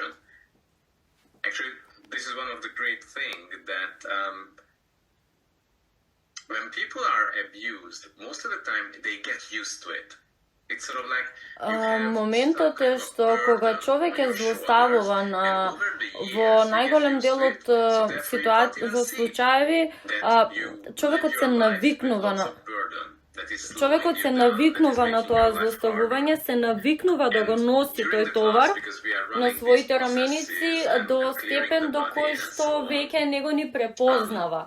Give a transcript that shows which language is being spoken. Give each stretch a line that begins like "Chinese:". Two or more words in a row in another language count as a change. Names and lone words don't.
English: Actually, this is one of the great things that when people are abused, most of the time they get used to it.
Macedonian: Моментот е што кога човек е злоставуван во најголем дел од во случаеви, човекот се навикнува на тоа злоставување, се навикнува да го носи тој товар на своите раменици до степен до кој што веќе него ни препознава.